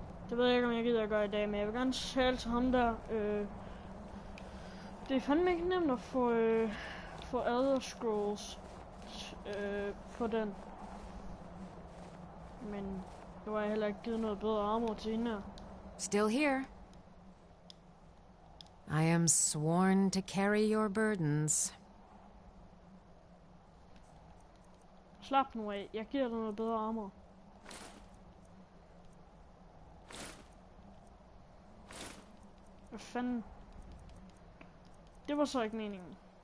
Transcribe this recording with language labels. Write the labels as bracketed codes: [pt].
[da] Det ved jeg ikke, om jeg gider at gøre i dag, men jeg vil gerne tale til ham der. Det er fandme ikke nemt at få Elder Scrolls på den. Men nu har jeg heller ikke givet noget bedre armor til hende her. [en] Still here. I am sworn to carry your burdens. [da] Slap nu af. Jeg giver dig noget bedre armor. Hvad fanden? Det var så ikke meningen.